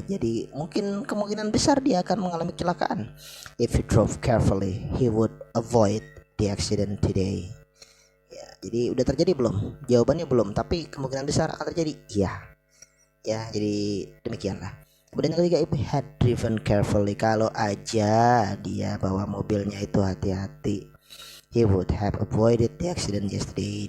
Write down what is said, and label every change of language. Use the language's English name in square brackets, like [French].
[Indonesian] Jadi mungkin kemungkinan besar dia akan mengalami kecelakaan. [English] If he drove carefully he would avoid the accident today. [Indonesian] Ya, jadi udah terjadi belum? Jawabannya belum, tapi kemungkinan besar akan terjadi. Iya. Ya, jadi demikianlah. Kemudian yang ketiga, [English] if he had driven carefully, [Indonesian] kalau aja dia bawa mobilnya itu hati-hati, [English] he would have avoided the accident yesterday.